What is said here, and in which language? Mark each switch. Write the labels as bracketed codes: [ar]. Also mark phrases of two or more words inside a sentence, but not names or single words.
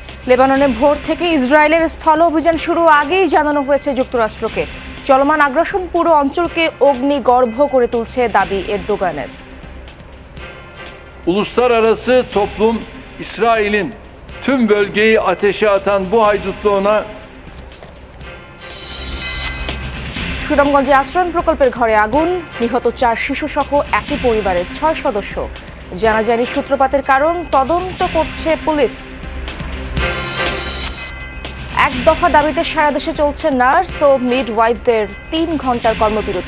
[bn] লেবাননে ভোর থেকে ইসরায়েলের স্থল অভিযান শুরু আগেই জানানো হয়েছে যুক্তরাষ্ট্রকে। চলমান আগ্রাসন পুরো অঞ্চলকে অগ্নিগর্ভ করে তুলছে দাবি এরদোগানের। [tr] Uluslararası toplum İsrail'in tüm bölgeyi ateşe atan bu haydutluğuna [bn] সুনামগঞ্জে আশ্রয়ণ প্রকল্পের ঘরে আগুন, নিহত 4 শিশু সহ একই পরিবারের 6 সদস্য। জানা যায়নি সূত্রপাতের কারণ, তদন্ত করছে পুলিশ। এক দফা দাবিতে সারা দেশে চলছে নার্স ও মিডওয়াইফদের 3 ঘন্টার কর্মবিরতি।